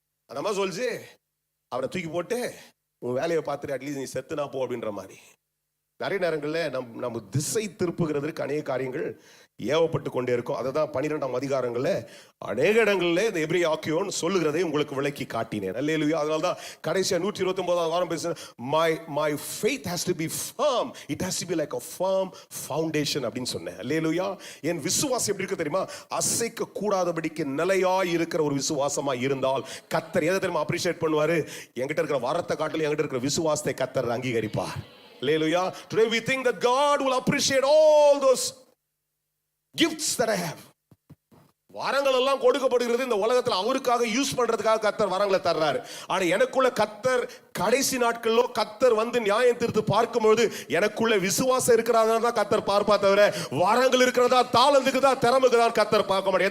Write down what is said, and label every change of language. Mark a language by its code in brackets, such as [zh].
[ta] அந்த மாதிரி சொல்லிச்சு அவரை தூக்கி போட்டு உன் வேலையை பார்த்துட்டு அட்லீஸ்ட் நீ செத்துனா போ அப்படின்ற மாதிரி. நிறைய நேரங்களில் நம்ம திசை திருப்புகிறதுக்கு அநேக காரியங்கள் ஏவப்பட்டு கொண்டே இருக்கும். அதை தான் 12ஆம் அதிகாரங்களில் அநேக இடங்களில் இந்த எபிரேயாக்கியோன் சொல்லுகிறதை உங்களுக்கு விளக்கி காட்டினேன். அல்லேலூயா. அதனால தான் கடைசியா 129ஆம் வாரம் பேசுறேன், [en] my faith has to be firm, it has to be like a firm foundation [ta] அப்படின்னு சொன்னேன். அல்லேலூயா. என் விசுவாசம் எப்படி இருக்கு தெரியுமா? அசைக்க கூடாதபடிக்கு நிலையாய் இருக்கிற ஒரு விசுவாசமா இருந்தால் கர்த்தர் எதை தெரியுமா அப்ரிஷியேட் பண்ணுவாரு? என்கிட்ட இருக்கிற வரத்தை காட்டிலும் என்கிட்ட இருக்கிற விசுவாசத்தை கர்த்தர் அங்கீகரிப்பார். [en] Hallelujah. Today we think that God will appreciate all those gifts that I have. [ta] வரங்கள் எல்லாம் கொடுக்கப்படுகிறது இந்த உலகத்துல அவருக்காக யூஸ் பண்றதுக்காக கர்த்தர் வரங்களை தர்றாரு. ஆனா எனக்குள்ள கர்த்தர் கடைசி நாட்களிலோ கர்த்தர் வந்து நியாயம் தீர்த்து பார்க்கும்போது எனக்குள்ள விசுவாசம் இருக்கிறதா தான் கர்த்தர் பார்ப்பா தவிர வரங்கள் இருக்கிறதா, தாளந்துக்குதா, திறமைக்குதா கர்த்தர் பார்க்க மாட்டேன்.